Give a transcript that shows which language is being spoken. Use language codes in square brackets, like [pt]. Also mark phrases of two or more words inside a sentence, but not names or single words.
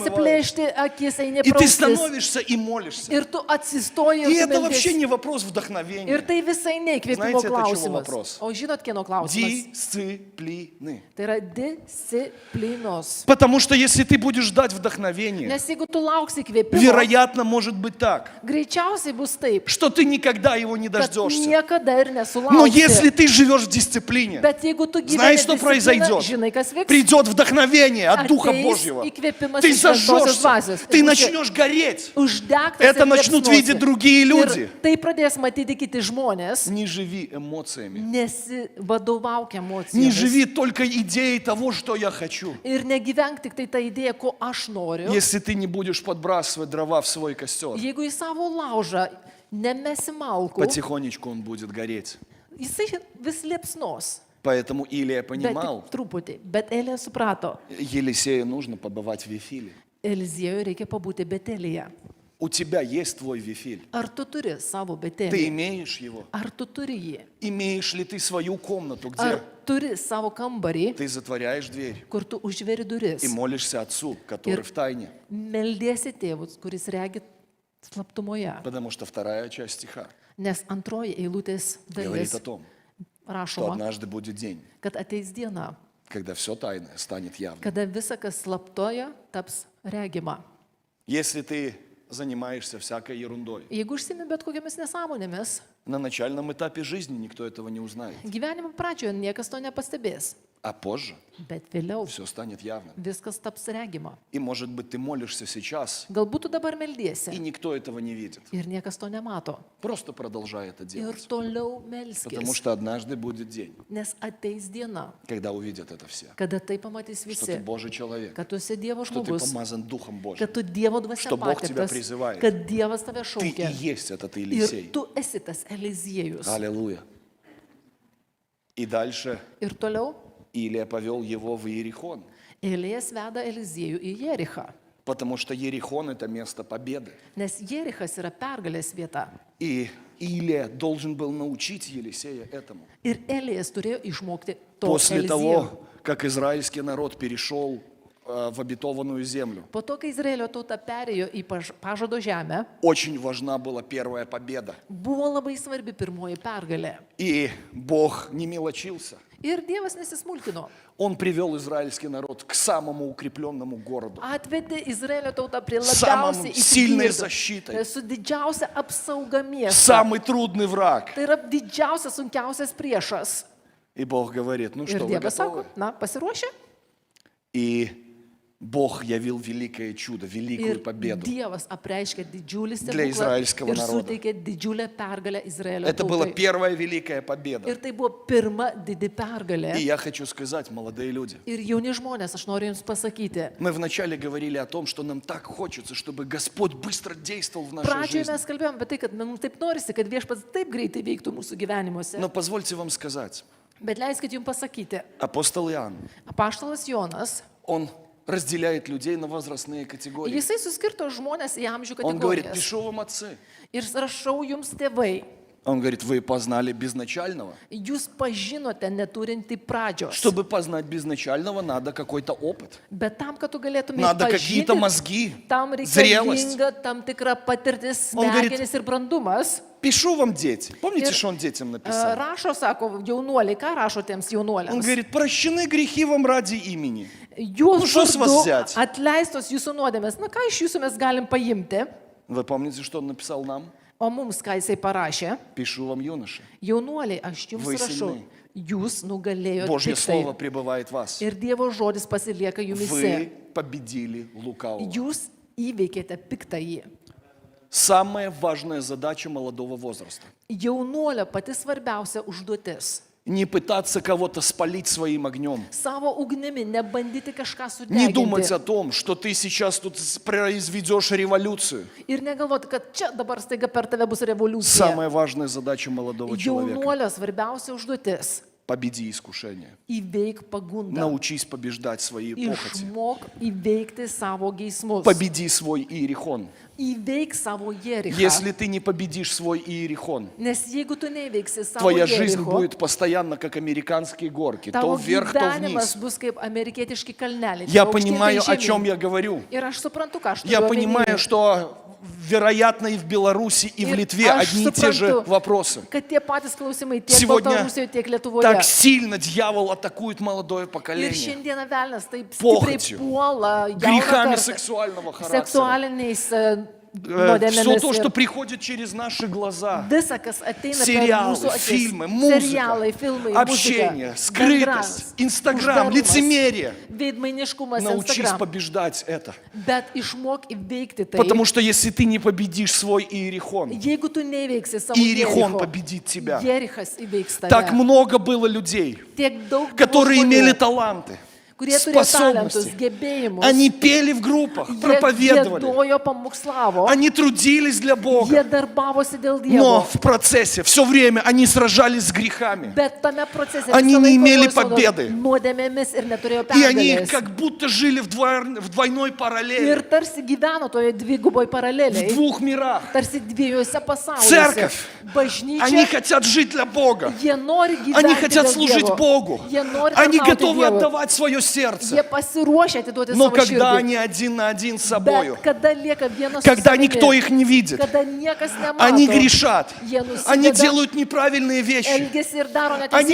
[lt] prasiplėšti akis, eini [ru] И ты [lt] praustis. [ru] становишься и молишься. [lt] Ir tu atsistoji [ru] И [lt] ir tu [ru] это вообще [lt] meldies. [ru] не вопрос [lt] Ir [ru] вдохновения. [lt] tai visai neįkvėpimo [ru] Знаете, это чего [lt] klausimas. [ru] вопрос? [lt] O žinot, kieno klausimas? [ru] Дисциплины. [lt] Tai yra disciplinos. [ru] Потому что если ты будешь ждать вдохновения, [lt] Nes jeigu tu lauksi įkvėpimo, [ru] вероятно, может быть так, [lt] greičiausiai bus taip, [ru] что ты никогда его не [lt] kad [ru] дождешься. [lt] niekada ir [ru] Но если [lt] nesulauksi. [ru] ты живешь в дисциплине, [lt] Bet jeigu tu [ru] знаешь, [lt] gyveni [ru] что [lt] discipliną, [ru] произойдет? [lt] žinai, kas vyks? [ru] Придет вдохновение от Духа [lt] Ateis [ru] Божьего. [lt] įkvėpimas [ru] Ты [lt] iš Šventosios [ru] зажжешься, [lt] dvasios. [ru] ты [lt] Ir būsi [ru] начнешь гореть. [lt] uždegtas [ru] Это [lt] ir [ru] начнут [lt] liepsnosi. [ru] видеть другие люди. [lt] Ir tai pradės matyti kiti žmonės. [ru] Не живи эмоциями. [lt] Nesivadovauk [ru] Не [lt] emocijomis. [ru] живи только идеей того, что я хочу. [lt] Ir negyvenk tik tai tą idėją, ko aš noriu. [ru] Если ты не будешь подбрасывать дрова в свой костер, [lt] Jeigu į savo laužą nemesi malkų, [ru] потихонечку он будет гореть. [lt] jisai vis liepsnos. [ru] Поэтому Илия [lt] Bet [ru] понимал, [lt] tik truputį. Bet Elė suprato, [ru] Елисею нужно побывать в Вифиле. [lt] Eliziejui reikia pabūti Betelėje. [ru] У тебя есть твой Вифиль. [lt] Ar tu turi savo [ru] Ты [lt] Betelį? [ru] имеешь его? [lt] Ar tu turi jį? [ru] Имеешь ли ты свою комнату, [lt] Ar [ru] где [lt] turi savo kambarį, [ru] ты затворяешь дверь [lt] kur tu užveri duris? [ru] и молишься Отцу, который в тайне? [lt] Meldiesi tėvus, kuris regi slaptumoje. [ru] Потому что вторая часть стиха [lt] Nes antroji eilutės [ru] говорит [lt] dalis [ru] о том, что [lt] rašoma, [ru] однажды будет день, [lt] kad ateis diena, [ru] когда все тайное станет явным. [lt] kada visa, kas slaptoje, taps regima. [ru] Если ты занимаешься всякой ерундой, [lt] Jeigu užsimi bet kokiamis nesąmonėmis, [ru] на начальном этапе жизни никто этого не узнает, [lt] gyvenimo pradžioje niekas to nepastebės, [ru] а позже [lt] bet vėliau [ru] все станет явным. [lt] viskas taps regima. [ru] И, может быть, ты молишься сейчас, [lt] Galbūt tu dabar [ru] и [lt] meldiesi [ru] никто этого не видит. [lt] ir niekas to nemato. [ru] Просто продолжай это [lt] Ir [ru] делать. [lt] toliau [ru] Потому [lt] melskis, [ru] что однажды будет день, [lt] nes ateis diena, [ru] когда увидят это все. [lt] kada tai pamatys [ru] Что ты [lt] visi, [ru] Божий человек, [lt] kad tu esi Dievo [ru] что ты [lt] žmogus, [ru] помазан Духом Божьим. [lt] kad tu Dievo dvasia [ru] Что Бог тебя [lt] patiktas, [ru] призывает. [lt] kad Dievas tave [ru] Ты и [lt] šaukia. [ru] есть этот [lt] Ir [ru] Елисей. [lt] tu esi tas Eliziejus. [ru] Аллилуйя. И дальше [lt] Ir toliau [ru] Илия повел его в Иерихон, [lt] Elijas veda Eliziejų į Jerichą, [ru] потому что Иерихон – это место победы. [lt] nes Jerichas yra pergalės vieta. [ru] И Илия должен был научить Елисея этому. [lt] Ir Elijas turėjo išmokti to [ru] После [lt] Eliziejų. [ru] того, как израильский народ перешел в обетованную землю, [lt] Po to, kai Izraelio tauta perėjo į pažado žemę, [ru] очень важна была первая победа. [lt] buvo labai svarbi pirmoji pergalė. [ru] И Бог не мелочился. [lt] Ir Dievas nesismulkino. [ru] Он привел израильский народ к самому укрепленному городу. [lt] Atvedė Izraelio tautą prie [ru] Самом [lt] labiausiai [ru] сильной [lt] įtvirtintų, [ru] защитой. [lt] su didžiausia apsauga miesto. [ru] Самый трудный враг. [lt] Tai yra didžiausias, sunkiausias priešas. [ru] И Бог говорит, ну [lt] Ir [ru] что, вы [lt] Dievas [ru] готовы? [lt] sako, na, pasiruošę? [ru] И Бог явил великое чудо, великую [lt] Ir [ru] победу. [lt] Dievas apreiškė didžiulį [ru] Для [lt] stebuklą [ru] израильского [lt] ir [ru] народа. [lt] suteikė didžiulę pergalę Izraelio [ru] Это была [lt] tautai. [ru] первая великая победа. [lt] Ir tai buvo pirma didi pergalė. [ru] И я хочу сказать, молодые люди, [lt] Ir jauni žmonės, aš noriu Jums pasakyti. [ru] мы вначале говорили о том, что нам так хочется, чтобы Господь быстро действовал в нашей [lt] Pradžioje [ru] жизни. [lt] mes kalbėjome apie tai, kad mums taip norisi, kad Viešpats taip greitai veiktų mūsų gyvenimuose. [ru] Но позвольте вам сказать, [lt] Bet leiskit Jums pasakyti. [ru] апостол Иоанн, [lt] Apaštalas Jonas, [ru] он разделяет людей на возрастные категории. [lt] jisai suskirto žmonės į amžių [ru] Он говорит, [lt] kategorijas. [ru] пишу вам отцы. [lt] Ir rašau Jums tėvai. [ru] Он говорит, вы познали безначального. [lt] Jūs pažinote neturinti pradžios. [ru] Чтобы познать безначального, надо какой-то опыт. [lt] Bet tam, kad tu galėtumėte [ru] Надо какие-то [lt] pažinti, [ru] мозги, [lt] tam [ru] зрелость. [lt] reikalinga tam tikra patirtis, [ru] Он говорит, [lt] smegenys ir brandumas. [ru] Пишу вам, дети. Помните, [lt] Ir, [ru] что он детям написал? [lt] Rašo, sako, jaunuoliai, ką rašo tiems [ru] Он [lt] jaunuoliams? [ru] говорит, прощены грехи вам ради имени. [lt] Jūs [ru] что с вас [lt] vardu [ru] взять? [lt] atleistos jūsų nuodėmės. Na ką iš jūsų mes galim paimti? [ru] Вы помните, что он написал нам? [lt] O mums ką jisai parašė? [ru] Пишу вам, юноши. [lt] Jaunuoliai, aš jums [ru] Вы [lt] rašau. silpni. Jūs nugalėjote [ru] Божье слово [lt] piktai. [ru] пребывает в вас. [lt] Ir Dievo žodis pasilieka jumise. [ru] Вы победили лукавого. [lt] Jūs įveikėte piktąjį. [ru] Самая важная задача молодого возраста. [lt] Jaunuolio pati svarbiausia užduotis. [ru] Не пытаться кого-то спалить своим огнем. [lt] Savo ugnimi nebandyti kažką [ru] Не думать [lt] sudeginti. [ru] о том, что ты сейчас тут произведешь революцию. [lt] Ir negalvoti, kad čia dabar staiga per tave bus revoliucija. [ru] Самая важная задача молодого человека. [lt] Jaunuolio svarbiausia užduotis. [ru] Победи искушение. [lt] Įveik pagundą. [ru] Научись побеждать свои похоти. [lt] Išmok įveikti savo geismus. [ru] Победи свой иерихон. [lt] Įveik savo jerichą. [ru] Если ты не победишь свой иерихон, [lt] Nes jeigu tu neįveiksi savo [ru] твоя жизнь [lt] jericho, [ru] будет постоянно как американские горки. То [lt] tavo [ru] вверх, то [lt] gyvenimas [ru] вниз. [lt] bus kaip amerikietiški kalneliai. [ru] Я [lt] tai aukštyn, tai [ru] понимаю, о [lt] žemyn. [ru] чем я говорю. [lt] Ir aš suprantu, ką aš [ru] Я [lt] turiu [ru] понимаю, [lt] omeny. [ru] что, вероятно, и в Беларуси, и в [lt] Ir [ru] Литве [lt] aš [ru] одни и те же [lt] suprantu, [ru] вопросы. [lt] kad tie patys klausimai tiek [ru] Сегодня [lt] Baltarusijoje, tiek Lietuvoje. [ru] Так сильно дьявол атакует молодое [lt] Ir [ru] поколение [lt] šiandieną velnas taip stipriai [ru] Похотью, [lt] puola jauną [ru] грехами [lt] kartą [ru] сексуального характера. [lt] seksualiniais [ru] Все [lt] nuodėmėmis. [ru] то, [lt] ir [ru] что приходит через наши глаза. [lt] Visa, kas ateina per [ru] Сериалы, [lt] mūsų akis. [ru] фильмы, музыка, [lt] Serialai, filmai, [ru] общение, [lt] muzika, [ru] скрытость, [lt] bendravimas, [ru] Инстаграм, [lt] uždarumas, [ru] лицемерие. [lt] veidmainiškumas, [ru] Научись [lt] Instagram. [ru] побеждать это. [lt] Bet išmok įveikti tai. [ru] Потому что если ты не победишь свой иерихон, [lt] Jeigu tu neįveiksi savo [ru] иерихон [lt] Jericho, [ru] победит тебя. [lt] Jerichas įveiks tave. [ru] Так много было людей, [lt] Tiek daug buvo [ru] которые [lt] žmonių, [ru] имели таланты, [lt] kurie turėjo talentus, [ru] способности. [lt] gebėjimus. [ru] Они пели в группах, [lt] Jie [ru] проповедовали. [lt] giedojo, pamokslavo. [ru] Они трудились для [lt] Jie [ru] Бога. [lt] darbavosi dėl [ru] Но [lt] Dievo. [ru] в процессе все время они сражались с грехами. [lt] Bet tame procese [ru] Они [lt] visą [ru] не [lt] laiką [ru] имели [lt] kovojo su [ru] победы. [lt] nuodėmėmis ir neturėjo [ru] И они [lt] pergalės. [ru] как будто жили в двойной [lt] Ir [ru] параллели, [lt] tarsi gyveno toje dviguboj [ru] в [lt] paraleliai. [ru] двух мирах. [lt] Tarsi dviejose pasauliuose. [ru] Церковь. [lt] Bažnyčia. [ru] Они хотят жить для Бога. [lt] Jie nori gyventi [ru] Они хотят [lt] dėl [ru] служить [lt] Dievo. [ru] Богу. [lt] Jie nori [ru] Они [lt] tarnauti [ru] готовы [lt] Dievui. [ru] отдавать свое [lt] Jie [ru] сердце. [lt] pasiruošia atiduoti [ru] Но [lt] savo [ru] когда [lt] širdį. [ru] они один на один с собою, [lt] Bet kada lieka vienas su [ru] когда [lt] savimi, [ru] никто их не видит, [lt] kada niekas nemato, [ru] они грешат, [lt] jie [ru] они [lt] nusideda, [ru] делают неправильные вещи, [lt] elgiasi ir daro [ru] они